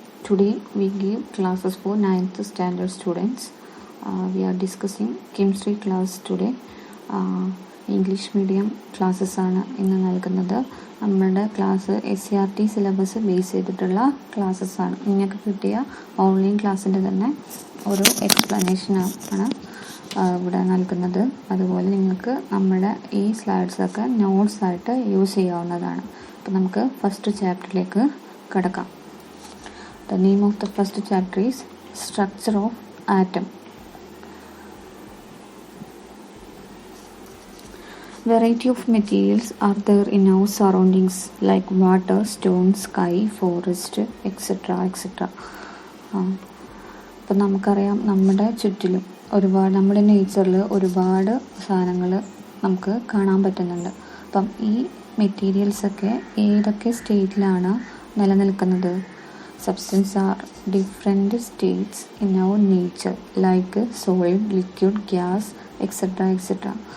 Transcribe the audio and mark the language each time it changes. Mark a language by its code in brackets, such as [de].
[en] Today we give classes for 9th standard students. We are discussing chemistry class today. [ml] English medium classes ആണ് ഇന്ന് നൽകുന്നത്. നമ്മുടെ class SCRT syllabus base ചെയ്തിട്ടുള്ള classes ആണ്. നിങ്ങൾക്ക് കിട്ടിയ ഓൺലൈൻ ക്ലാസ്സിൻ്റെ തന്നെ ഒരു എക്സ്പ്ലനേഷൻ ആണ് ഇവിടെ നൽകുന്നത്. അതുപോലെ നിങ്ങൾക്ക് നമ്മുടെ ഈ സ്ലൈഡ്സൊക്കെ നോട്ട്സായിട്ട് യൂസ് ചെയ്യാവുന്നതാണ്. അപ്പോൾ നമുക്ക് ഫസ്റ്റ് ചാപ്റ്ററിലേക്ക് കിടക്കാം. [en] The name of the first chapter is structure of atom. Variety of materials are there in our surroundings like water, stone, sky, forest, etc. etc. [ml] അപ്പം നമുക്കറിയാം നമ്മുടെ ചുറ്റിലും നമ്മുടെ നേച്ചറിൽ ഒരുപാട് സാധനങ്ങൾ നമുക്ക് കാണാൻ പറ്റുന്നുണ്ട്. അപ്പം ഈ മെറ്റീരിയൽസൊക്കെ ഏതൊക്കെ സ്റ്റേറ്റിലാണ് നിലനിൽക്കുന്നത്? [en] Substance are different states in our nature like solid, liquid, gas etcetera etcetera.